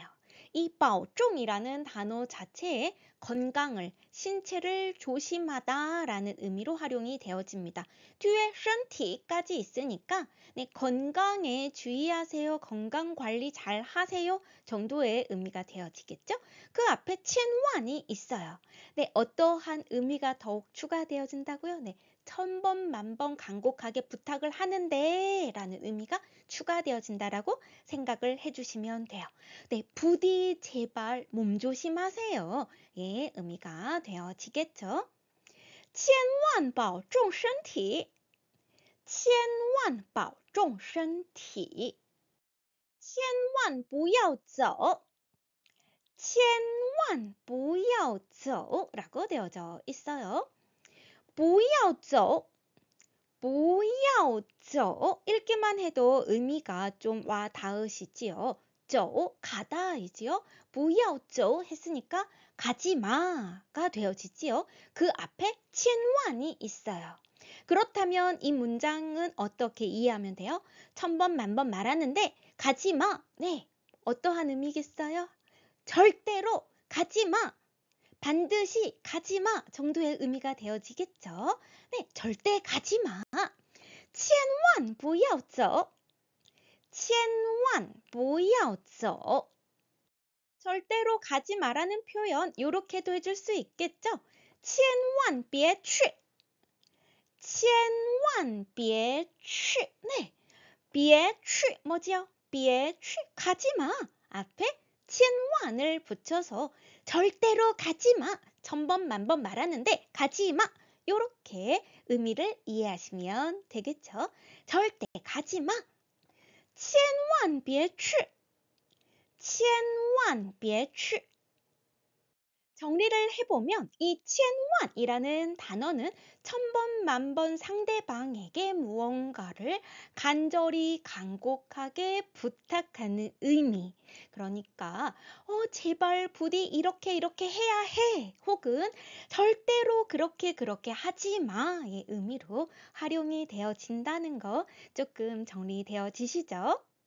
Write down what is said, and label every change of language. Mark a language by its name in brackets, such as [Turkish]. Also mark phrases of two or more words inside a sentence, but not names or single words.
[Korean] 이 保重 이라는 단어 자체에 건강을, 신체를 조심하다라는 의미로 활용이 되어집니다. 뒤에 身体 까지 있으니까 네, 건강에 주의하세요, 건강 관리 잘 하세요 정도의 의미가 되어지겠죠? 그 앞에 千万이 있어요. 네, 어떠한 의미가 더욱 추가되어진다고요? 네, 1000번 만번 간곡하게 부탁을 하는데 라는 의미가 추가되어진다라고 생각을 해주시면 돼요. 네, 부디 제발 몸 조심하세요. 예, 의미가 되어지겠죠. [Chinese] 千万保重身体千万保重身体千万不要走千万不要走 [Korean] 라고 되어져 있어요. [Chinese] 不要走不要走 [Korean] 읽기만 해도 의미가 좀 와 닿으시지요. 走 가다이지요. [Chinese] 不要走 [Korean] 했으니까 가지 마가 되어지지요. 그 앞에 千万이 있어요. 그렇다면 이 문장은 어떻게 이해하면 돼요? 1000번 만번 말하는데 가지 마. 네, 어떠한 의미겠어요? 절대로 가지 마. 반드시 가지 마 정도의 의미가 되어지겠죠. 네, 절대 가지 마. [Chinese] 千万不要走千万不要走 [Korean] 절대로 가지 마라는 표현 이렇게도 해줄 수 있겠죠. [Chinese] 千万别去千万别去 네, 别去뭐지요? 别去 [Korean] 가지 마 앞에 千万을 붙여서 절대로 가지 마 1000번 만번 말하는데 가지 마 요렇게 의미를 이해하시면 되겠죠. 절대 가지 마 [Chinese] 千万别去千万别去 [Korean] 정리를 해보면 이 千万이라는 단어는 1000번 만번 상대방에게 무언가를 간절히 간곡하게 부탁하는 의미. 그러니까 제발 부디 이렇게 해야 해 혹은 절대로 그렇게 하지 마의 의미로 활용이 되어진다는 거 조금 정리되어지시죠?